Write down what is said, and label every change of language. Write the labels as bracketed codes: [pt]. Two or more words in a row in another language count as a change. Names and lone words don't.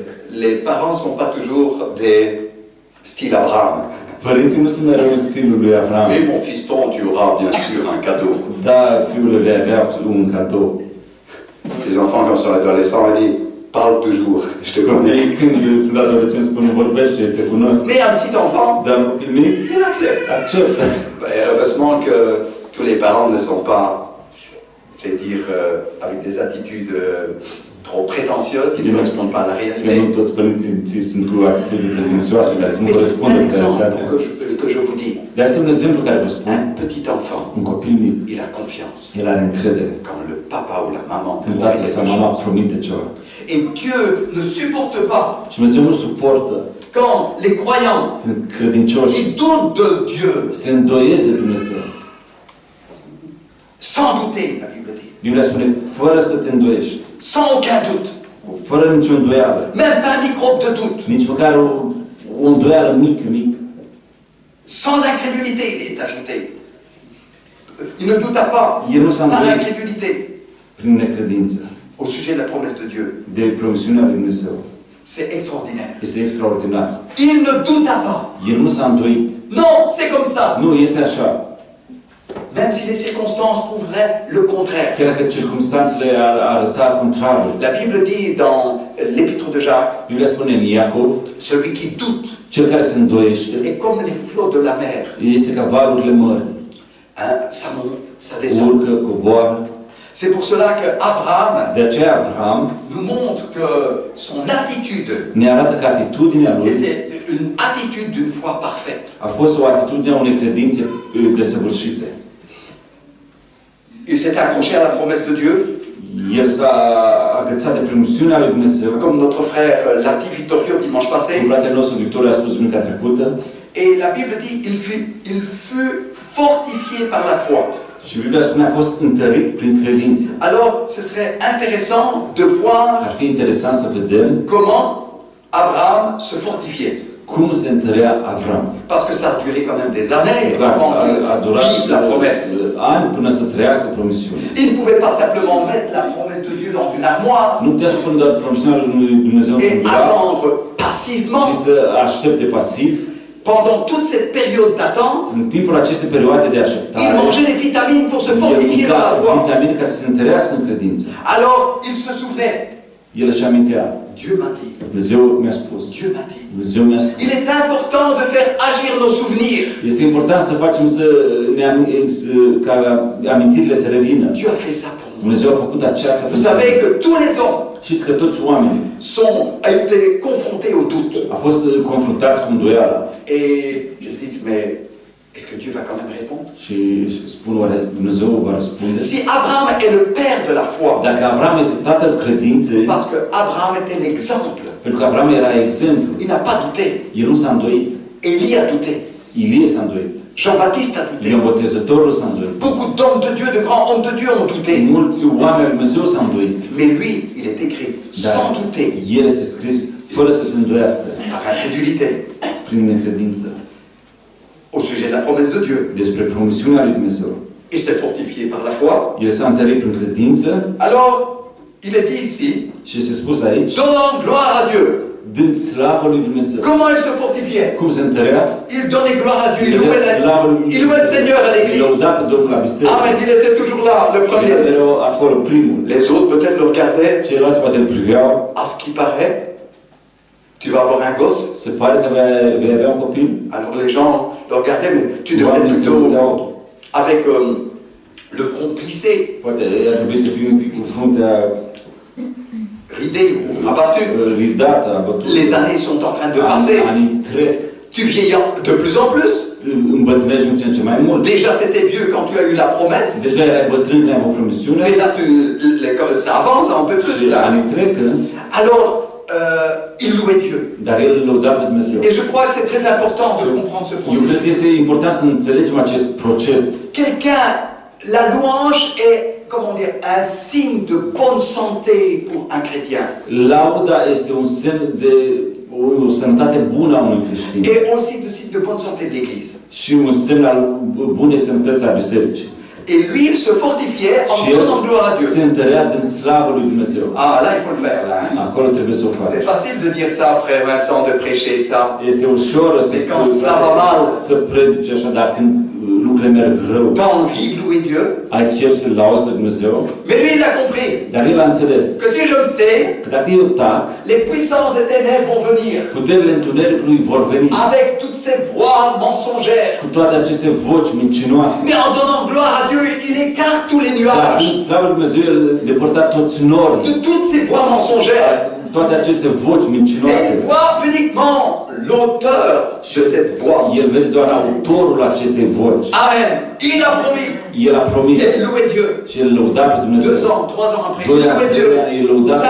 [fr] les parents ne sont pas toujours des style Abraham. [ro] părinții nu sunt mereu în stilul lui Avram. [fr] Oui, mon fiston, tu auras bien sûr un cadeau. [ro] Da, fiul vei avea un cadou. [fr] Les enfants, quand ils sont adolescents, ils disent, parle toujours, je te connais. [ro] Ei, când sunt adolescenți, spun, vorbește, te cunosc. [fr] Mais un petit enfant, [ro] Dar un copil mic, [fr] il accepte. [ro] acceptă. [fr] Ben, heureusement que tous les parents ne sont pas, je vais dire, avec des attitudes trop prétentieuses qui ne correspondent pas à la [ro] Că nu [fr] réalité. [ro] toți părinții sunt cu atitudini pretențioase, care să nu [fr] Mais c'est [ro] corespundă [fr] un [ro] cu [fr] exemple [ro] realitatea. [fr] que je vous dis. [ro] Dar este un exemplu care vă spun. [fr] Un petit enfant, [ro] Un copil mic, [fr] il a confiance. [ro] el are încredere. [fr] Quand le papa ou la maman [ro] Când [fr] promit [ro] tatăl [fr] quelque [ro] sau mama [fr] chose. [ro] promite ceva. [fr] Et Dieu ne supporte pas [ro] Și Dumnezeu nu suportă [fr] quand les croyants, [ro] când credincioși [fr] ils doutent de Dieu, [ro] se îndoieze de Dumnezeu. [fr] sans douter, la Bible dit. [ro] Biblia spune, fără să te îndoiești, [fr] Sans aucun doute. [ro] fără nicio îndoială, [fr] Même pas un microbe de doute. [ro] nici măcar o îndoială mică. [fr] Sans incrédulité, il est ajouté. Il ne douta pas [ro] El nu s-a [fr] par [ro] îndoit [fr] incrédulité [ro] prin necredință [fr] au sujet de la promesse de Dieu. [ro] de promisiunea lui Dumnezeu. [fr] C'est extraordinaire. [ro] Este extraordinar. [fr] Il ne douta pas. [ro] El nu s-a îndoit. [fr] Non, c'est comme ça. [ro] Nu, este așa. [fr] Même si les circonstances prouveraient le contraire. [ro] Chiar dacă circumstanțele ar arăta contrarul. [fr] La Bible dit dans l'épître de Jacques, [ro] Biblia spune în Iacov, [fr] celui qui doute [ro] cel care se îndoiește [fr] est comme les flots de la mer. [ro] este ca valurile mării. [fr] Hein, ça monte, ça descend. [ro] Urcă, coboară. [fr] C'est pour cela que Abraham [ro] De aceea Avram [fr] nous montre que son attitude, [ro] ne arată că atitudinea lui [fr] c'était une attitude d'une foi parfaite. [ro] a fost o atitudine a unei credințe desăvârșite. [fr] Il s'est accroché à la promesse de Dieu, [ro] El s-a agățat de promisiunea lui Dumnezeu. [fr] comme notre frère l'a dit Vittorio dimanche [ro] Cum [fr] passé. [ro] fratele nostru Victoria a spus duminica trecută. [fr] Et la Bible dit il fut fortifié par la foi. [ro] Și Biblia spune a fost întărit prin credință. [fr] Alors, ce serait intéressant de voir [ro] Ar fi interesant să vedem [fr] comment Abraham se fortifiait. [ro] cum se întărea Avram. [fr] Parce que ça a duré quand même des années [ro] Clar, [fr] avant [ro] a [fr] qu'il [ro] durat [fr] vive la promesse. [ro] ani până să trăiască promisiunea. [fr] Il ne pouvait pas simplement mettre la promesse de Dieu dans une armoire [ro] Nu putea să pună doar promisiunea lui Dumnezeu [fr] et [ro] într-un dulap [fr] attendre passivement [ro] și să aștepte pasiv [fr] pendant toute cette période d'attente, [ro] În timpul acestei perioade de [fr] il [ro] așteptare, [fr] mangeait des vitamines pour se [ro] el [fr] fortifier dans la [ro] mânca [fr] foi. [ro] vitamine ca să se întărească în credință. [fr] Alors, il se souvenait, [ro] El își amintea, [fr] Dieu m'a dit, [ro] Dumnezeu mi-a spus, [fr] Dieu m'a dit. [ro] Dumnezeu mi-a spus. [fr] Il est important de faire agir nos souvenirs. [ro] Este important să facem ca amintirile să revină. [fr] Dieu a fait ça pour nous. [ro] Dumnezeu a făcut aceasta [fr] Vous savez que tous les hommes [ro] Știți că toți oamenii [fr] ont été confrontés au doute. [ro] au fost confruntați cu îndoiala. [fr] Et ils se disent, mais est-ce que Dieu va quand même répondre? [ro] Și spun, oare Dumnezeu va răspunde? [fr] Si Abraham est le père de la foi, [ro] Dacă Avram este tatăl credinței, [fr] parce que Abraham était l'exemple, [ro] pentru că Avram era exemplu, [fr] il n'a pas douté. [ro] el nu s-a îndoit. [fr] Élie a douté. [ro] Ilie s-a îndoit. [fr] Jean-Baptiste a douté. [ro] Ioan Botezătorul s-a îndoit. [fr] Beaucoup d'hommes de Dieu, de grands hommes de Dieu ont douté. [ro] Mulți oameni al Dumnezeu s-au îndoit. [fr] Mais lui, il est écrit sans douter, [ro] El este scris fără să se îndoiască, [fr] par incrédulité, [ro] prin necredință, [fr] au sujet de la promesse de Dieu. [ro] despre promisiunea lui Dumnezeu. [fr] Il s'est fortifié par la foi. [ro] El s-a întărit prin credință [fr] Alors, il est dit ici, [ro] și este spus aici, [fr] donnant gloire à Dieu. [ro] dând slavă lui Dumnezeu. [fr] Comment il se fortifiait? [ro] Cum se întărea? [fr] Il donnait gloire à Dieu, [ro] Il [fr] louait le Seigneur à l'église. [ro] lăuda pe Domnul la biserică. [fr] Amen, il était toujours là, le [ro] El [fr] premier. [ro] era acolo primul. [fr] Les autres peut-être le regardaient. [ro] Ceilalți poate îl priveau. [fr] À ce qui paraît, tu vas avoir un gosse. [ro] Se pare că vei avea un copil. [fr] Alors les gens le regardaient, mais tu devrais [ro] Oamenii se [fr] plutôt [ro] uitau. [fr] avec le front plissé, [ro] Poate ar trebui să fie un pic cu fruntea [fr] ridé ou abattu. [ro] ridată, abătută. [fr] Les années sont en train de passer. [ro] Anii trec. [fr] Tu vieillis de plus en plus. [ro] Îmbătrânești din ce în ce mai mult. [fr] Déjà, tu étais vieux quand tu as eu la promesse. [ro] Deja erai bătrân când ai avut promisiunea. [fr] Mais là, ça avance un peu plus. [ro] Și [fr] Là. [ro] anii trec. [fr] Alors, il louait Dieu. [ro] Dar el lăuda pe Dumnezeu. [fr] Et je crois que c'est très important de comprendre ce [ro] Eu cred că [fr] processus. [ro] este important să înțelegem acest proces. [fr] Quelqu'un, la louange est, comment dire, un signe de bonne santé pour un chrétien. [ro] Lauda este un semn de o sănătate bună a unui creștin. [fr] Et aussi de signe de bonne santé de l'Église. [ro] Și un semn al bunei sănătăți a bisericii. [fr] Et lui, il se fortifiait en [ro] Și [fr] donnant gloire à Dieu. [ro] se întărea din slavă lui Dumnezeu. [fr] Ah, là, il faut le faire, là. [ro] Acolo trebuie să o faci. [fr] C'est facile de dire ça, frère Vincent, de prêcher ça. [ro] Este ușor să [fr] Mais quand ça va mal, [ro] să predici așa, dar când lucrurile merg rău, [fr] t'as envie de louer Dieu. [ro] ai chef să lauzi pe Dumnezeu. [fr] Mais lui, il a compris [ro] Dar el a înțeles [fr] que si je me tais, [ro] că dacă eu tac, [fr] les puissances des ténèbres vont venir. [ro] puterile întunericului vor veni [fr] Avec toutes ces voix mensongères. [ro] cu toate aceste voci mincinoase. [fr] Mais en donnant gloire à Dieu, il écarte tous les [ro] Dar [fr] nuages. [ro] prin slavă lui Dumnezeu, el depărta toți norii, [fr] De toutes ces voix mensongères. [ro] toate aceste voci [fr] Et [ro] mincinoase. [fr] il voit uniquement l'auteur de cette voix. [ro] El vede doar autorul acestei voci. [fr] Amen. Il a promis. [ro] El a promis [fr] Et il louait Dieu. [ro] și el lăuda pe [fr] 2 [ro] Dumnezeu. [fr] ans, 3 ans après, il [ro] 2 [fr] louait [ro] ani, [fr] Dieu. [ro] 3 ani, el lăuda pe